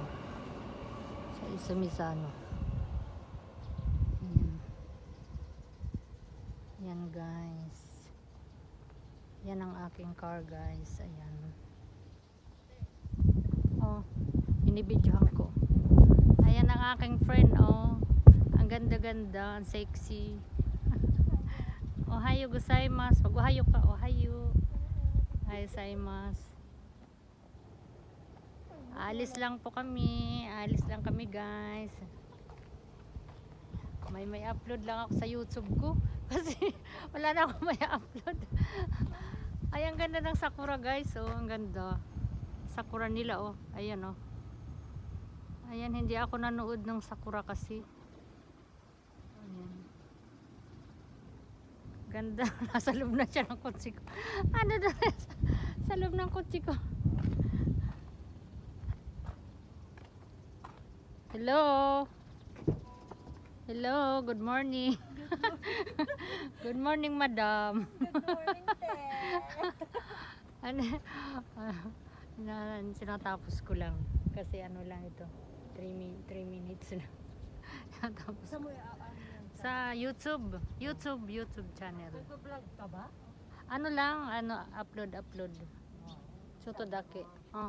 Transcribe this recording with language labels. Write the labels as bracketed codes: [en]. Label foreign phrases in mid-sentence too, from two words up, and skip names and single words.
[tl] Sa Isomizano. Yan guys. Yan ang aking [en] car guys. [tl] Ayan. Oh, binibidyohan ko. Ayan ang aking friend. Oh, ang ganda-ganda, ang sexy. [ja] おはようございます. Pag ohayo ka, ohayo. おはようございます. [tl] Alis lang po kami. Alis lang kami guys. May upload lang ako sa YouTube ko. Kasi wala na akong may upload. Ay, ang ganda ng sakura guys. Oh, ang ganda. Sakura nila oh. Ayan oh. Ayan, hindi ako nanood ng sakura kasi. Ayan. Ganda. Nasa loob na siya ng kotse ko. Ano na? Sa loob ng kotse ko. [en] Hello. Hello, good morning. Good morning, madam. Good morning, [tl] te. Ano, sinatapos ko lang. Kasi ano lang ito, 3 minutes lang. Sinatapos ko. Sa YouTube channel. Nag-vlog ka ba? Ano lang, upload. Sotodake. Oh.